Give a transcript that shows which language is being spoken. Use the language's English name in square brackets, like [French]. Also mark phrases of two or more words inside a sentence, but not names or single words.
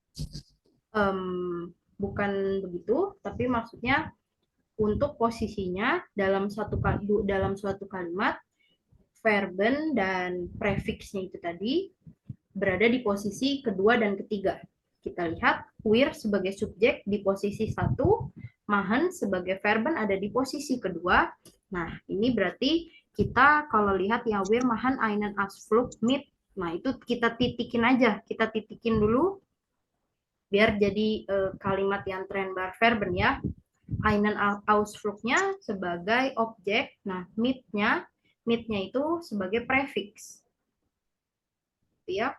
[Indonesian] Bukan begitu, tapi maksudnya untuk posisinya dalam suatu kalimat verben dan prefixnya itu tadi berada di posisi kedua dan ketiga. Kita lihat wir sebagai subjek di posisi 1, machen sebagai verben ada di posisi kedua. Nah, ini berarti kita kalau lihat ya [German] wir machen einen Ausflug mit. [Indonesian] Nah, itu kita titikin aja, kita titikin dulu biar jadi kalimat yang [German] trennbar verben [Indonesian] ya. [German] Einen Ausflugnya [Indonesian] sebagai objek, nah mitnya itu sebagai prefix. Ya.